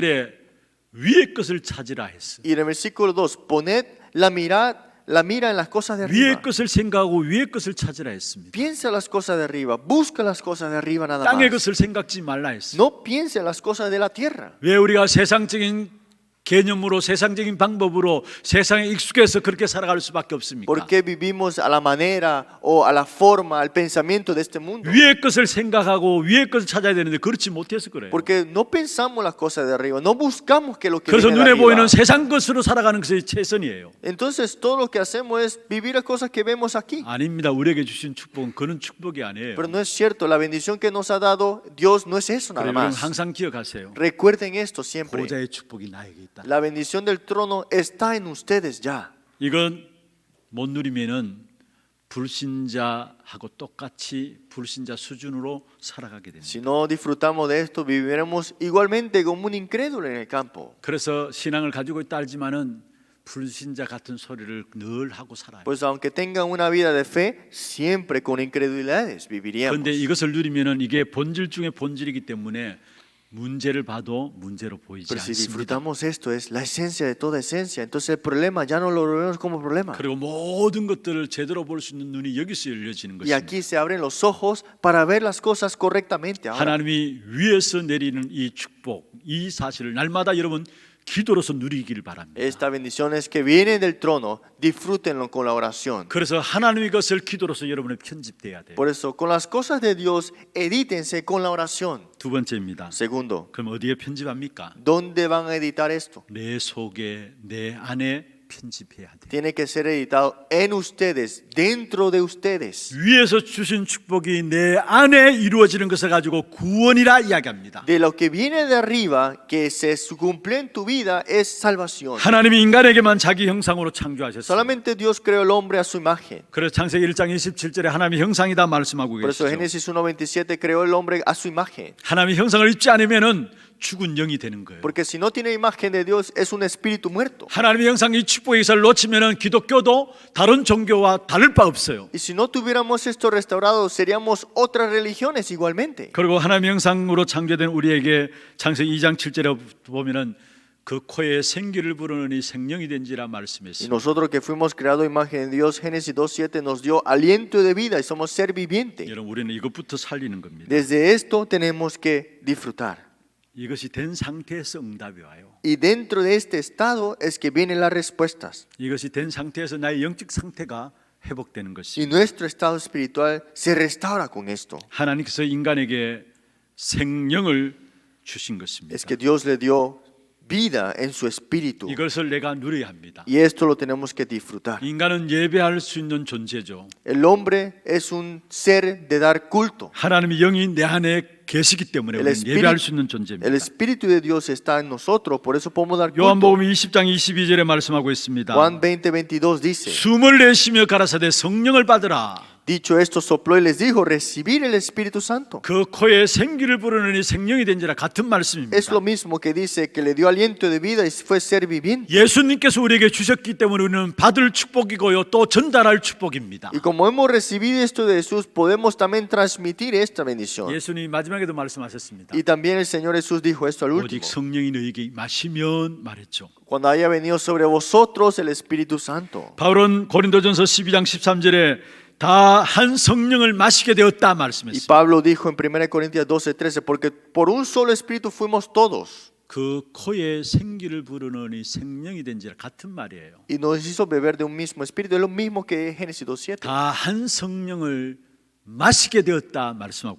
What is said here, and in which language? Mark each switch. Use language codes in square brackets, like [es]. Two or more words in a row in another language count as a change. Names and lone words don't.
[ko] 그러면서 2절에 위의 것을 찾으라 했어. [es] Y en el versículo 2, poned la mira en las cosas de [ko] 위의 [es] arriba. [ko] 것을 생각하고 위의 것을 찾으라 했습니다. [es] Piensa las cosas de arriba, busca las cosas de arriba nada [ko] 땅의 [es] más. [ko] 것을 생각지 말라 했어. [es] No piense en las cosas de la tierra. [ko] 왜 우리가 세상적인 개념으로 세상적인 방법으로 세상에 익숙해서 그렇게 살아갈 수밖에 없습니까? [es] ¿Por qué vivimos a la manera o a la forma, al pensamiento de este mundo? [ko] 위의 것을 생각하고 위의 것을 찾아야 되는데 그렇지 못해서 그래요. [es] Porque no pensamos las cosas de arriba, no buscamos que lo que [ko] 그래서 [es] viene de [ko] 눈에 보이는 [es] arriba. [ko] 세상 것으로 살아가는 것이 최선이에요. [es] Entonces todo lo que hacemos es vivir las cosas que vemos aquí. [ko] 아닙니다. 우리에게 주신 축복은 그런 축복이 아니에요. [es] Pero no es cierto, la bendición que nos ha dado Dios no es eso nada [ko] 그러면 [es] más. [ko] 항상 기억하세요. [es] Recuerden esto siempre. [ko] 보좌의 축복이 나에게 있다. [es] La bendición del trono está en ustedes ya. [ko] 이건 못 누리면은 불신자하고 똑같이 불신자 수준으로 살아가게 됩니다. [es] Si no disfrutamos de esto, viviremos igualmente como un incrédulo en el campo. [ko] 그래서 신앙을 가지고 있다 알지만은 불신자 같은 소리를 늘 하고 살아요. [es] Pues aunque tengan una vida de fe, siempre con incredulidades viviríamos. [ko] 그런데 이것을 누리면은 이게 본질 중에 본질이기 때문에 문제를 봐도 문제로 보이지 [es] Pero si [ko] 않습니다. [es] disfrutamos esto, es la esencia de toda esencia. Entonces el problema ya no lo vemos como problema. [ko] 그리고 모든 것들을 제대로 볼 수 있는 눈이 여기서 열려지는 [es] Y [ko] 것입니다. [es] aquí se abren los ojos para ver las cosas correctamente. Ahora, [ko] 하나님이 위에서 내리는 이 축복, 이 사실을 날마다 여러분 기도로서 누리기를 바랍니다. [es] esta bendición es que viene del trono, disfrútenlo con la oración. [ko] 그래서 하나님의 것을 기도로서 여러분의 편집돼야 돼요. [es] Por eso, con las cosas de Dios, edítense con la oración. [ko] 두 번째입니다. [es] Segundo, [ko] 그럼 어디에 편집합니까? [es] ¿dónde van a editar esto? [ko] 내 속에, 내 안에 편집해야 돼요. [es] Tiene que ser editado en ustedes, dentro de ustedes. [ko] 위에서 주신 축복이 내 안에 이루어지는 것을 가지고 구원이라 이야기합니다. [es] De lo que viene de arriba, que se cumple en tu vida, es salvación. [ko] 하나님이 인간에게만 자기 형상으로 창조하셨어요. [es] Solamente Dios creó el hombre a su imagen. [ko] 그래서 창세기 1장 27절에 하나님의 형상이다 말씀하고 [es] Por eso [ko] 계시죠. [es] Génesis 1:27 creó el hombre a su imagen. [ko] 하나님의 형상을 입지 않으면은 죽은 영이 되는 거예요. [es] Porque si no tiene imagen de Dios, es un espíritu muerto. [ko] 하나님의 형상 이 축복의 기사를 놓치면은 기독교도 다른 종교와 다를 바 없어요. [es] Y si no tuviéramos esto restaurado, seríamos otras religiones igualmente. [ko] 그리고 하나님의 형상으로 창조된 우리에게 창세기 2장 7절에 보면은 그 코에 생기를 부르느니 생명이 된지라 [es] Y [ko] 말씀했어요. [es] nosotros que fuimos creados a imagen de Dios, Génesis 2:7 nos dio aliento de vida y somos ser viviente. [ko] 여러분 우리는 이것부터 살리는 겁니다. [es] Desde esto tenemos que disfrutar. [ko] 이것이 된 상태에서 응답이 와요. [es] Y dentro de este estado es que vienen las respuestas. [ko] 이것이 된 상태에서 나의 영적 상태가 회복되는 [es] Y [ko] 것입니다. [es] nuestro estado espiritual se restaura con esto. [ko] 하나님께서 인간에게 생명을 주신 것입니다. [es] Es que Dios le dio vida en su espíritu. [ko] 이것을 내가 누려야 합니다. [es] Y esto lo tenemos que disfrutar. [ko] 인간은 예배할 수 있는 존재죠. [es] El hombre es un ser de dar culto. [ko] 하나님의 영이 내 안에 계시기 때문에 [es] El [ko] 우리는 예배할 수 있는 존재입니다. [es] El espíritu de Dios está en nosotros, por eso podemos dar culto. [ko] 요한복음 20장 22절에 말씀하고 있습니다. [es] Juan 20:22 dice, [ko] 숨을 내쉬며 가라사대 성령을 받으라. [es] dicho esto, sopló y les dijo, recibir el Espíritu Santo. [ko] 그 코에 생기를 부르느니 생명이 된지라 같은 말씀입니다. [es] Es lo mismo que dice que le dio aliento de vida y fue ser viviente. [ko] 예수님께서 우리에게 주셨기 때문에 우리는 받을 축복이고요, 또 전달할 축복입니다. [es] Y como hemos recibido esto de Jesús, podemos también transmitir esta bendición. [ko] 예수님이 마지막에도 말씀하셨습니다. [es] Y también el Señor Jesús dijo esto al [ko] 오직 [es] último. [ko] 성령이 너희에게 마시면 말했죠. [es] Cuando haya venido sobre vosotros el Espíritu Santo. [ko] 바울은 고린도전서 12장 13절에 다 한 성령을 마시게 되었다 [es] Y [ko] 말씀했어요. [es] Pablo dijo en 1 Corintios 12:13, porque por un solo Espíritu fuimos todos. 그 코에 생기를 부르느니 생명이 된지라 같은 말이에요. Y nos hizo beber de un mismo Espíritu. Es lo mismo que Génesis 2:7. [ko] 다 한 성령을 마시게 되었다 말씀하고